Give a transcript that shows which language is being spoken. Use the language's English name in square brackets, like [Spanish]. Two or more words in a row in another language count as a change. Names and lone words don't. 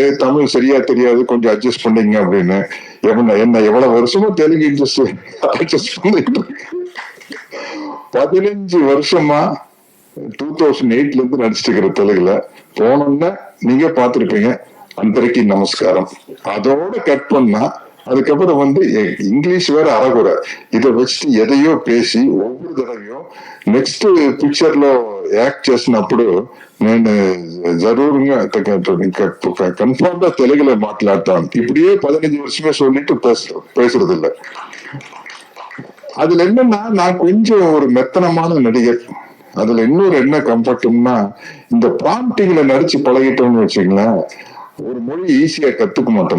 [Tamil] தமிழ் சரியா தெரியாது, கொஞ்சம் அட்ஜஸ்ட் பண்ணீங்க அப்படின்னு. என்ன எவ்வளவு வருஷமா தெலுங்கு இண்டஸ்ட்ரி அட்ஜஸ்ட் பண்ணிட்டு 15 வருஷமா 2008 இருந்து நடிச்சிட்டு இருக்கிற தெலுங்குல போனோம்னா நீங்க பாத்துருப்பீங்க [Telugu] అందరికీ నమస్కారం. [Tamil] அதோட கட் பண்ணா அதுக்கப்புறம் வந்து இங்கிலீஷ் வேற அறகுறை. இதை வச்சுட்டு எதையோ பேசி ஒவ்வொரு தடவையும் [Telugu] నెక్స్ట్ పిక్చర్ లో యాక్ట్ చేసినప్పుడు నేను జరూరుగా కన్ఫర్మ్ గా తెలుగులో మాట్లాడతాను. [Tamil] இப்படியே 15 வருஷமே சொல்லிட்டு பேசுறது இல்லை. அதுல என்னன்னா நான் கொஞ்சம் ஒரு மெத்தனமான நடிகர். அதுல இன்னொரு என்ன கம்ஃபர்ட்னா, இந்த ப்ராம்ப்டிங்ல நடிச்சு பழகிட்டோம்னு வச்சுங்களேன், ஒரு மொழி ஈஸியா கத்துக்க மாட்டோம்.